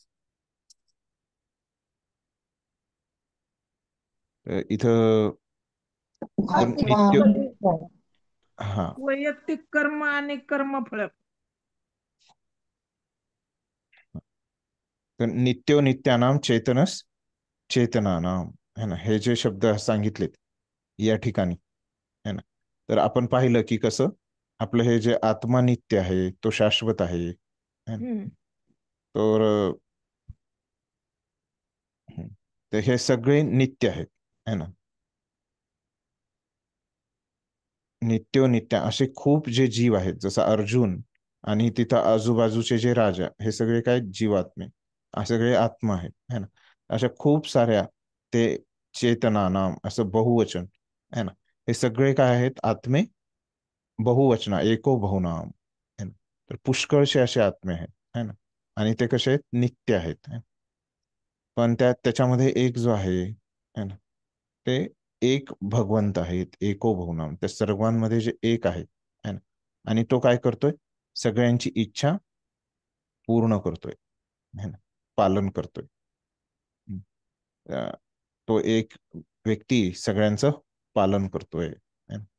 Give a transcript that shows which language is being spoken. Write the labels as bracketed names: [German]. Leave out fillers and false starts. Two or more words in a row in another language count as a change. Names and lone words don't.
[Marathi] इथं नित्य, हा, वैयक्तिक कर्म आणि कर्मफळ. तर [Sanskrit] नित्यो नित्यानाम चेतनस चेतनानाम [Hindi] है ना, [Marathi] हे जे शब्द सांगितलेत या ठिकाणी [Hindi] है ना, [Marathi] तर आपण पाहिलं की कसं आपलं हे जे आत्मा नित्य आहे तो शाश्वत आहे [Hindi] है ना. [Marathi] तर तर हे सगळे नित्य आहेत [Hindi] है ना. [Sanskrit] नित्यो नित्य [Marathi] असे खूप जे जीव आहेत, जसं अर्जुन आणि तिथं आजूबाजूचे जे राजा, हे सगळे काय जीवात्मे, हे सगळे आत्मा आहेत [Hindi] है ना. [Marathi] अशा खूप साऱ्या ते [Sanskrit] चेतना नाम [Marathi] असं बहुवचन [Hindi] है ना, [Marathi] हे सगळे काय आहेत आत्मे, बहुवचना [Sanskrit] एको बहुनाम [Hindi] है ना. [Marathi] तर पुष्कळशे असे आत्मे आहेत [Hindi] है ना, [Marathi] आणि ते कसे आहेत, नित्य आहेत [Hindi] है ना. [Marathi] पण त्याच्यामध्ये एक जो आहे [Hindi] है ना, [Marathi] ते एक भगवंत आहेत, [Sanskrit] एको बहुनाम, [Marathi] त्या सर्वांमध्ये जे एक आहे [Hindi] है ना, [Marathi] आणि तो काय करतोय, सगळ्यांची इच्छा पूर्ण करतोय है ना, पालन करतोय. तो एक व्यक्ती सगळ्यांचं पालन करतोय [Hindi] है ना.